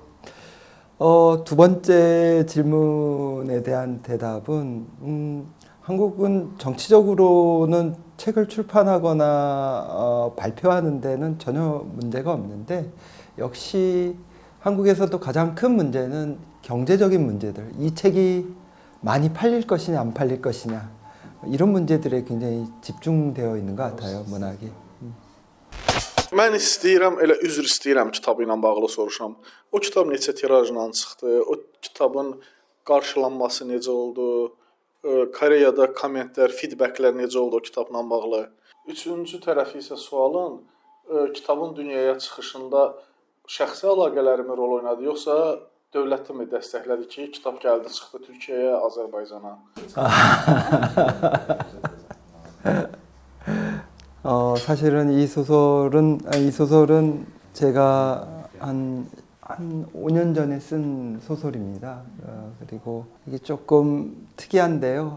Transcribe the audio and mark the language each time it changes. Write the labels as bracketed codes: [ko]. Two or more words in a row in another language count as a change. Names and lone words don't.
[ko] 두 번째 질문에 대한 대답은 한국은 정치적으로는 책을 출판하거나 발표하는 데는 전혀 문제가 없는데, 역시 한국에서도 가장 큰 문제는 경제적인 문제들, 이 책이 많이 팔릴 것이냐 안 팔릴 것이냐, 이런 문제들에 굉장히 집중되어 있는 것 같아요, 문학이. [az] Mən istəyirəm, elə üzr istəyirəm kitabı ilə bağlı soruşam. O kitab neçə tirajla çıxdı? O kitabın qarşılanması necə oldu? Koreyada kommentlər, feedbacklər necə oldu o kitabla bağlı? Üçüncü tərəfi isə sualın kitabın dünyaya çıxışında şəxsi əlaqələrimi rol oynadı, yoxsa dövləti mi dəstəklədi ki, kitab gəldi, çıxdı Türkiyəyə, Azərbaycana? [ko] 사실은 이 소설은 제가 한 5년 전에 쓴 소설입니다. 그리고 이게 조금 특이한데요.